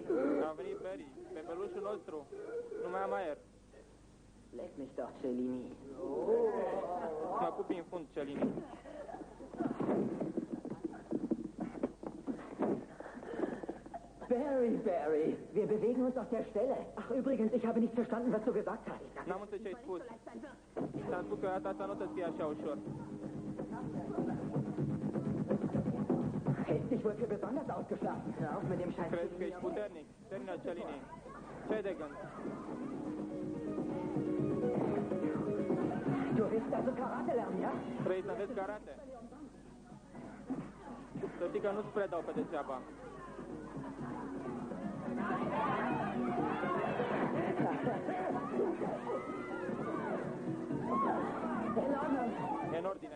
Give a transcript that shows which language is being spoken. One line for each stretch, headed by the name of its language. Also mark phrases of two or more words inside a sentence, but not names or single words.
Romanian: A venit Barry, bebelușul nostru. Nu mai am aer.
German: Leck mich doch, Cellini.
Romanian: Mă pupi în fund, Celini.
German: Barry, wir bewegen uns auf der Stelle. Ach, übrigens, ich habe nicht verstanden, was du gesagt hast.
Romanian: N-am înțeles ce ai spus. Ți-am spus că data asta nu o să fie așa ușor.
German: Hältst dich wohl für besonders ausgeschlafen. Hör auf mit dem Scheiß.
Romanian: Crezi că ești puternic. Termină, Celini. Ce-ai de gând?
German: Du willst also Karate lernen, ja?
Romanian: Vrei să înveți karate? Să știi că nu-ți predau pe degeaba. E în ordine.